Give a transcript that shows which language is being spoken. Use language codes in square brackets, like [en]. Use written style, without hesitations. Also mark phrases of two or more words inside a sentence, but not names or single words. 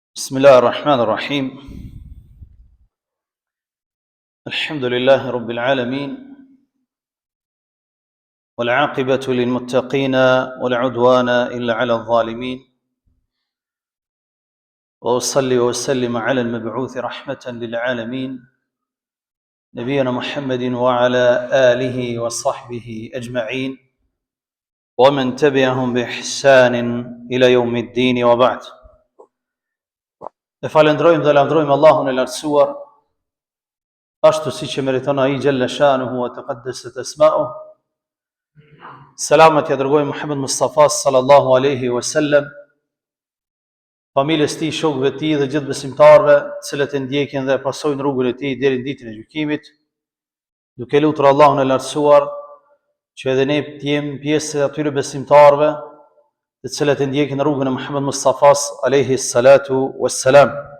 [ar] بسم الله الرحمن الرحيم الحمد لله رب العالمين والعاقبة للمتقين ولا عدوان إلا على الظالمين وأصلي وأسلم على المبعوث رحمة للعالمين نبينا محمد وعلى آله وصحبه أجمعين ومن تبعهم بإحسان إلى يوم الدين وبعد. [sq] E falendrojmë dhe lavdrojmë Allahun e lartësuar, ashtu si që meriton ai [ar] جل شأنه وتقدست أسماؤه. [sq] Selamet ja dërgojmë Muhammed Mustafa [ar] صلى الله عليه وسلم, [sq] familjes tij, shokëve të tij dhe gjithë besimtarëve, të cilët e ndjekin dhe pasojnë rrugën e tij deri në ditën e gjykimit, duke lutur Allahun e lartësuar që edhe ne të jemi pjesë e atyre besimtarëve të cilët e ndjekin rrugën e Muhammed Mustafas [ar] عليه الصلاة والسلام.